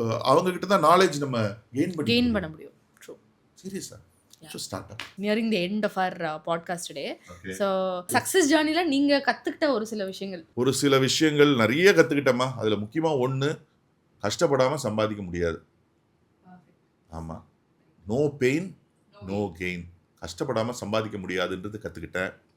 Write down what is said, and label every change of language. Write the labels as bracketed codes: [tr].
[ta] அவங்க கிட்ட தான் நாலேஜ் நம்ம கெயின் பண்ண முடியும். [en] சீரியஸா. So start up. Nearing the end of our podcast today. Okay. [ta] So success journey-ல நீங்க கத்துக்கிட்ட ஒரு சில விஷயங்கள் நிறைய கத்துக்கிட்டேம்மா. அதுல முக்கியமா ஒண்ணு, கஷ்டப்படாம சம்பாதிக்க முடியாது. ஆமா. [en] No pain no gain. [ta] கஷ்டப்படாம சம்பாதிக்க முடியாதுன்றது கத்துக்கிட்டேன்.